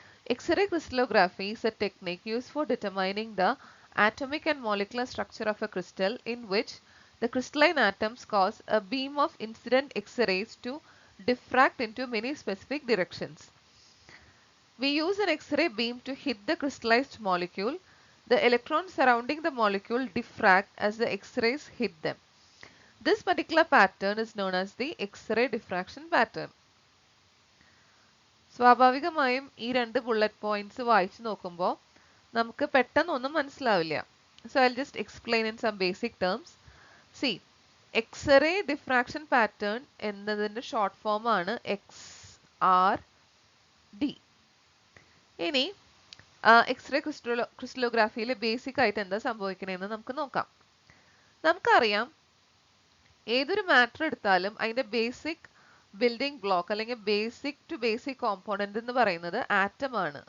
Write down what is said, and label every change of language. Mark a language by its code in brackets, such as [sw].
[en] X-ray crystallography is a technique used for determining the atomic and molecular structure of a crystal in which the crystalline atoms cause a beam of incident X-rays to diffract into many specific directions. We use an X-ray beam to hit the crystallized molecule. The electrons surrounding the molecule diffract as the X-rays hit them. This particular pattern is known as the X-ray diffraction pattern. [ml] സ്വാഭാവികമായും ഈ രണ്ട് bullet points വായിച്ചു നോക്കുമ്പോൾ നമുക്ക് പെട്ടെന്നൊന്നും മനസ്സിലാവില്ല. [en] So I'll just explain in some basic terms. See, X-ray diffraction pattern [ml] എന്നതിന്റെ short form ആണ് XRD. ഇനി എക്സ്റേ ക്രിസ്റ്റലോഗ്രാഫിയിൽ ബേസിക് ആയിട്ട് എന്താ സംഭവിക്കണേന്ന് നമുക്ക് നോക്കാം. നമുക്കറിയാം ഏതൊരു മാറ്റർ എടുത്താലും അതിന്റെ ബേസിക് ബിൽഡിംഗ് ബ്ലോക്ക് അല്ലെങ്കിൽ ബേസിക് ടു ബേസിക് കോമ്പോണന്റ് എന്ന് പറയുന്നത് ആറ്റം ആണ്.